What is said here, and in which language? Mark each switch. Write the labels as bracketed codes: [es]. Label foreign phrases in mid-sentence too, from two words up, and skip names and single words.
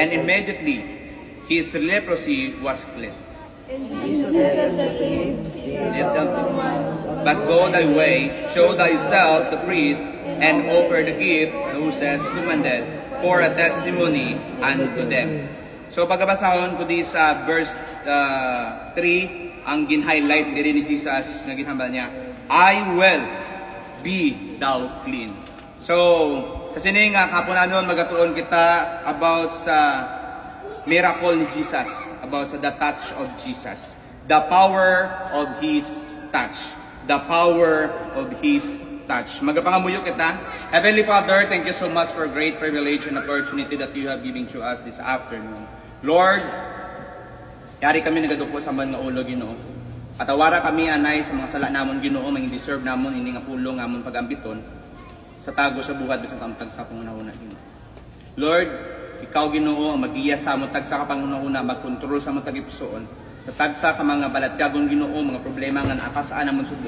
[en] And immediately his leprosy was cleansed. Jesus said unto him, See thou But go thy way, show thyself the priest, and offer the gift Moses commanded for a testimony unto them. [hil] So pagkabasahon ko di sa verse 3, ang gin-highlight diri ni Jesus nga ginhambal niya, [en] I will be thou clean. So, [hil] kasi nga kapunanon magatuon kita about sa miracle ni Jesus, about sa [en] the touch of Jesus, the power of His touch, the power of His touch. [hil] Magapangamuyo kita. [en] Heavenly Father, thank you so much for great privilege and opportunity that you have given to us this afternoon. Lord, [hil] yari kami nagadupo sa man nga ulo, Ginoo. Patawara kami anay sa mga sala namon, Ginoo, mga deserve namon ini nga pulong namon pagambiton sa tago sa buhat bisan tamtag sa pangunahuna, Ginoo. Lord, ikaw, Ginoo, ang magiya sa among tagsa ka pangunahuna, magkontrol sa among tagipusoon, sa tagsa ka mga balatyagon, Ginoo, mga problema nga naakasaan namon subong.